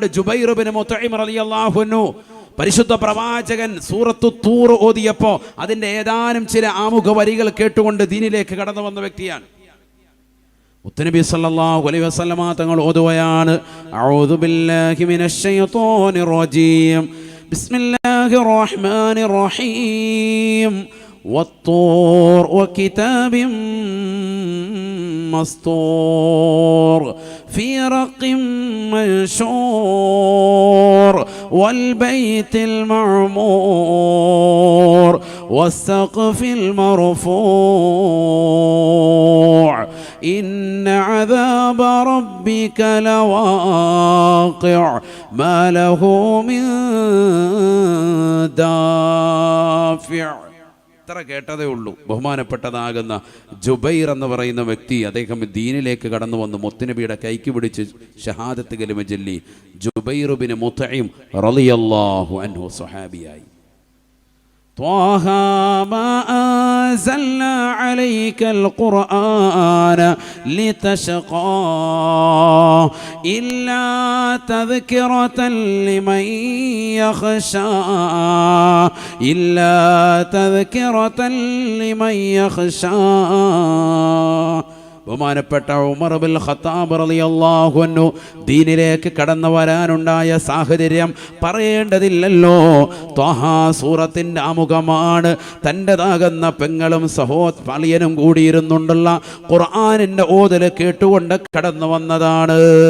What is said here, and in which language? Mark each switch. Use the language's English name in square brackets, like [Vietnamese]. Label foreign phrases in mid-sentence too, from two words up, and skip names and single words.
[Malayalam] ജുബൈർ ഇബ്നു മുത്ഇം [Arabic] رضي الله عنه [Malayalam] പരിശുദ്ധ പ്രവാചകൻ സൂറത്തു തൂർ ഓതിയപ്പോൾ അതിൻ്റെ ഏതാനും ചില ആമുഖ വരികൾ കേട്ടുകൊണ്ട് ദീനിലേക്ക് കടന്നു വന്ന വ്യക്തിയാണ്. [Arabic] മുത്തുനബി صلى الله عليه وسلم [Malayalam] തങ്ങൾ ഓതുകയാണ്, [Arabic] أعوذ بالله من الشيطان الرجيم بسم الله الرحمن الرحيم والطور وكتاب مسطور في رق منشور والبيت المعمور والسقف المرفوع إن عذاب ربك لواقع ما له من دافع. [Malayalam] ഇത്ര കേട്ടതേ ഉള്ളൂ. ബഹുമാനപ്പെട്ടതാകുന്ന ജുബൈർ എന്ന് പറയുന്ന വ്യക്തി അദ്ദേഹം ദീനിലേക്ക് കടന്നു വന്ന് മുത്തുനബിയുടെ കൈക്ക് പിടിച്ച് ഷഹാദത്ത് കലിമ ചൊല്ലി. ജുബൈർ ഇബ്നു മുത്ഇം [Arabic] رضي الله عنه [Malayalam] സ്വഹാബിയായി. [Arabic] طه ما أنزلنا عليك القرآن لتشقى إلا تذكرة لمن يخشى إلا تذكرة لمن يخشى. [Malayalam] ബഹുമാനപ്പെട്ട ഉമർ ബിൻ ഖത്താബ് [Arabic] رضي الله عنه [Malayalam] ദീനിലേക്ക് കടന്നു വരാനുണ്ടായ സാഹചര്യം പറയേണ്ടതില്ലല്ലോ. ത്വഹ സൂറത്തിൻ്റെ ആമുഖമാണ്. തൻ്റെതാകുന്ന പെങ്ങളും സഹോദരനും കൂടിയിരുന്നുണ്ടുള്ള ഖുർആനിൻ്റെ ഓതൽ കേട്ടുകൊണ്ട് കടന്നു വന്നതാണ്.